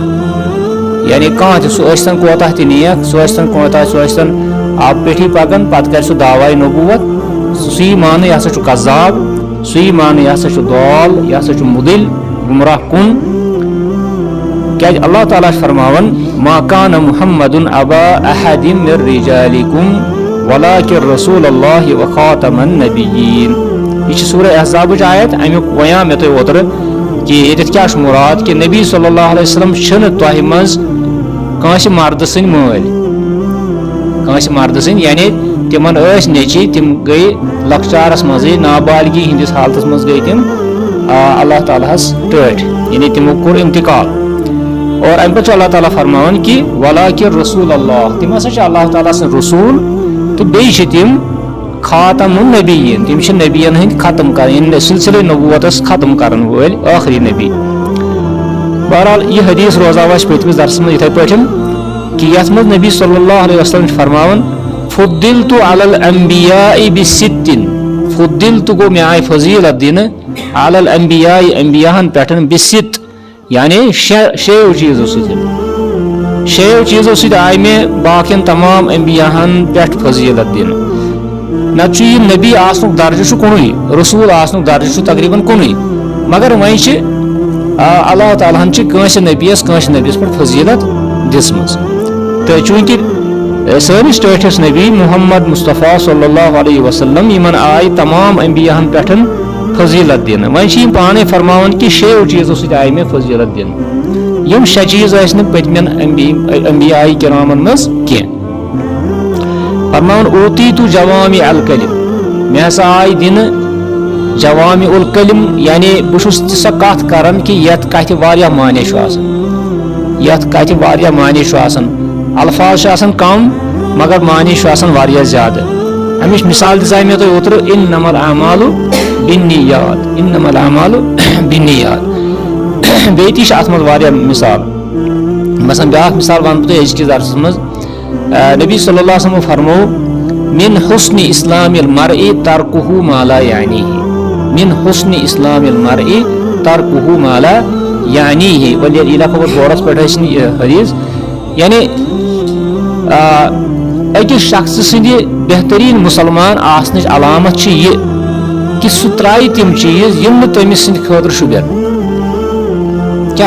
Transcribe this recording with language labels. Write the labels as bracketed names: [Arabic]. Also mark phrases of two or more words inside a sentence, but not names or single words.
[Kashmiri] یعنی کانٛہہ تہِ، سُہ ٲسۍتن کوتاہ تہِ نیک، سُہ ٲسۍتن آبہٕ پیٹھی پکان پتہٕ کرِ سُہ دعواے نبوت، سُہ یی ماننہٕ یہِ ہسا چھُ قذاب، سُہ یی ماننہٕ یہِ ہسا چھُ ضال، یہِ ہسا چھُ مُدِل، گمراہ کُن. کیٛازِ اللہ تعالیٰ چھُ فرماوان [Arabic] ما کان محمد ابا احد من رجالکم ولکن رسول اللہ وخاتم النبیین. [Kashmiri] یہ سورہ احزابٕچ آیت. امیُک وَنیٛاو مےٚ تۄہہِ اوترٕ کہِ ییٚتٮ۪تھ کیٛاہ چھُ مُراد کہِ نبی [Arabic] صلی اللہ علیہ وسلم [Kashmiri] چھِنہٕ تۄہہِ منٛز کٲنٛسہِ مردٕ سٕنٛدۍ مٲلۍ، کٲنٛسہِ مردٕ سٕنٛدۍ، یعنی تِمن ٲسۍ نیٚچی، تِم گٔے لۄکچارس منٛزٕے نابالغی ہٕنٛدِس حالتس منٛز گٔے تِم اللہ تعالیٰ ہس ٹٲٹھۍ، یعنی تِمو کوٚر انتقال. اور امہِ پتہٕ چھُ اللہ تعالیٰ فرماوان کہِ [Arabic] ولکن رسول اللہ، [Kashmiri] تِم ہسا چھِ اللہ تعالیٰ سٕنٛدۍ رسوٗل تہٕ بیٚیہِ چھِ تِم [Arabic] خاتم النبیین، [Kashmiri] تِم چھِ نبیین ہٕنٛدۍ ختم کران، یعنی سلسلے نبوتس ختم کرن وٲلۍ ٲخری نبی. بہرحال یہِ حدیث روزاو اَسہِ پٔتمِس درسس منٛز یِتھٕے پٲٹھۍ کہِ یتھ منٛز نبی [Arabic] صلی اللہ علیہ وسلم [Kashmiri] چھُ فرماوان [Arabic] فُضِّلتُ علی الانبیاء بِسِتٍ، [Kashmiri] فُضِّلتُ گوٚو مےٚ آیہِ فضیٖلت دِنہٕ [Arabic] علی الانبیاء [Kashmiri] انبیاہن پٮ۪ٹھ بِسِت، یعنی شیٚیو چیٖزو سۭتۍ آیہِ مےٚ باقین تمام انبیاہن پٮ۪ٹھ فضیٖلت دِنہٕ. نتہٕ چھُ یہِ نبی آسنُک درجہٕ چھُ کُنُے، رسوٗل آسنُک درجہٕ چھُ تقریٖبن کُنُے، مگر وۄنۍ چھِ اللہ تعالیٰ ہن چھِ کٲنٛسہِ نبیَس پٮ۪ٹھ فضیٖلت دِژمٕژ. تہٕ چوٗنٛکہِ سٲنِس ٹٲٹھِس نبی محمد مصطفیٰ [Arabic] صلی اللہ علیہ وسلم [Kashmiri] یِمن آیہِ تمام انبیاہن پٮ۪ٹھ فضیٖلت دِنہٕ، وۄنۍ چھِ یِم پانے فرماوان کہِ شیٚیو چیٖزو سۭتۍ آیہِ مےٚ فضیٖلت دِنہٕ. یِم شےٚ چیٖز ٲسۍ نہٕ پٔتمٮ۪ن انبیاء کرامن منٛز کینٛہہ. فرماوان [Arabic] اوتیتُ جوامع الکلم، [Kashmiri] مےٚ ہسا آیہِ دِنہٕ [Arabic] جوامع الکلم، [Kashmiri] یعنی بہٕ چھُس سۄ کتھ کران کہِ یتھ کتھِ واریاہ معنے چھُ آسان، الفاظ چھِ آسان کم مگر معنے چھُ آسان واریاہ زیادٕ. امِچ مثال دِژے مےٚ تۄہہِ اوترٕ [Arabic] انما الاعمال بالنیات، [Kashmiri] بیٚیہِ تہِ چھِ اتھ منٛز واریاہ مثال. مثلاً بیاکھ مثال ونہٕ بہٕ تۄہہِ أزکِس درسس منٛز. [Arabic] نبی صلی اللہ علیہ وسلم فرمو من حسن اسلام المرء ترکہ ما لا یعنیہ، من حسن اسلام المرء ترکہ ما لا یعنیہ. [Kashmiri] وۄنۍ ییٚلہِ لیکھو بہٕ بورڈس پٮ۪ٹھ ٲسۍ نہٕ یہِ حدیث، یعنی أکِس شخصہٕ سٕنٛدِ بہتریٖن مُسلمان آسنٕچ علامت چھِ یہِ کہِ سُہ ترٛایہِ تِم چیٖز یِم نہٕ تٔمِس سٕنٛدِ خٲطرٕ شوٗبن. کیٛاہ؟